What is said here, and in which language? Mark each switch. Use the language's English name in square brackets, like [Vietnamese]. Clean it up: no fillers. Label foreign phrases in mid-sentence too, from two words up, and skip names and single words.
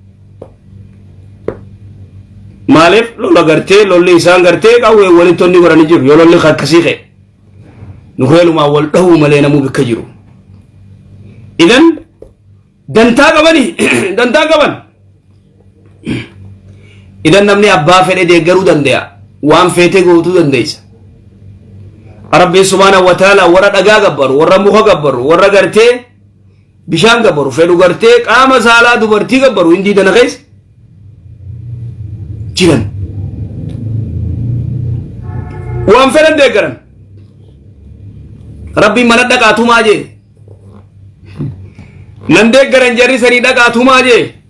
[Oromo] maaliif lola gartee lolli isaan gartee qawwee walittonni godhanii jiru yoo lolli akkasii ka'e nu heelumaa wal dhahuu malee namuu bikka jiru idan dantaa qaban idan namni abbaa fedhe deeggaruu danda'a waan feete gootuu dandeessa rabbi [Arabic] سبحانه وتعالى [Oromo] warra dhagaa gabbaru warra muka gabbaru warra gartee bishaan gabbaru fedhu gartee qaama saalaa dubartii gabbaru hindi dana keessa jiran waan fedhan deeggaran rabbi mana dhaqaatumaa jee nan deeggaran jarri sanii dhaqaatumaa jee